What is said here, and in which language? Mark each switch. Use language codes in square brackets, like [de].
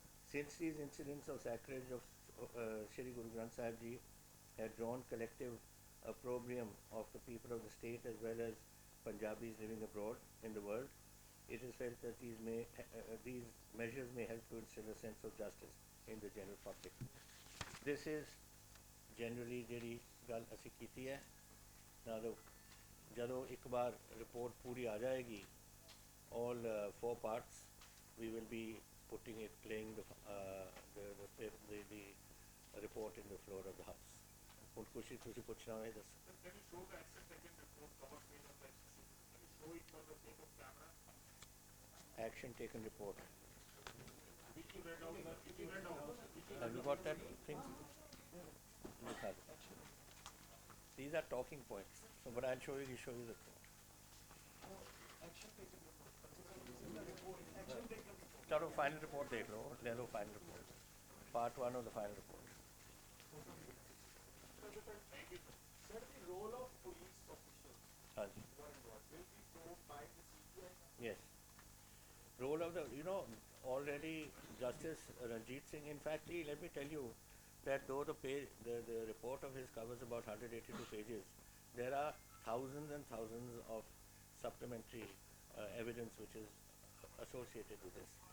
[en] Since these incidents of sacrilege of Shri Guru Granth Sahib Ji had drawn collective opprobrium of the people of the state as well as Punjabis living abroad in the world, it is felt that these measures may help to instill a sense of justice in the general public. This is generally [pa] ਜਿਹੜੀ ਗੱਲ ਅਸੀਂ ਕੀਤੀ ਹੈ. [en] Now, [pa] ਜਦੋਂ ਇੱਕ ਵਾਰ [en] report [pa] ਪੂਰੀ ਆ ਜਾਏਗੀ, [en] all 4 parts, we will be putting it, playing the report in the floor of the house. [pa] ਹੁਣ ਕੁਛ ਤੁਸੀਂ ਪੁੱਛਣਾ ਹੋਏ ਦੱਸੋ. [en] Can you show the action taken report cover page of the action? Can you show it for the sake of camera? Action taken report. Which you read out? Have you got that thing? Look at it. These are talking points. So what I'll show you the report. Action taken report. [hi] चलो final report देख लो, ले लो final report. [en] Part 1 of the final report. Sir, the role of police officials will be told by the CBI? Yes. Role of the, already Justice Ranjit Singh, in fact, let me tell you that though the report of his covers about 182 pages, there are thousands and thousands of supplementary evidence which is associated with this.